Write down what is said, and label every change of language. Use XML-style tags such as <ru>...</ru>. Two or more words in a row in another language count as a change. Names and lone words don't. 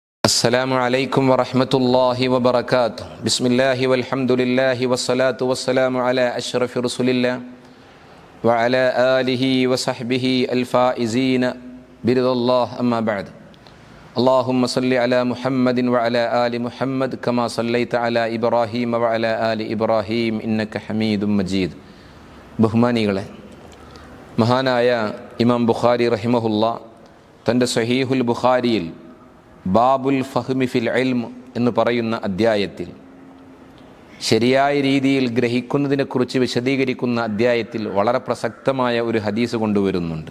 <ar>السلام عليكم ورحمة الله وبركاته. بسم الله والحمد لله والصلاة والسلام على أشرف رسول الله وعلى آله وصحبه الفائزين برضا الله. أما بعد. اللهم صل على محمد وعلى آل محمد كما صليت على إبراهيم وعلى آل إبراهيم إنك حميد مجيد.</ar> <ml>ബഹുമാനികളെ, മഹാനായ ഇമാം ബുഖാരി റഹിമഹുല്ല തൻ്റെ സഹീഹുൽ ബുഖാരിയിൽ ബാബുൽ ഫഹ്മി ഫിൽ ഇൽം എന്ന് പറയുന്ന അദ്ധ്യായത്തിൽ, ശരിയായ രീതിയിൽ ഗ്രഹിക്കുന്നതിനെക്കുറിച്ച് വിശദീകരിക്കുന്ന അദ്ധ്യായത്തിൽ വളരെ പ്രസക്തമായ ഒരു ഹദീസ് കൊണ്ടുവരുന്നുണ്ട്.</ml>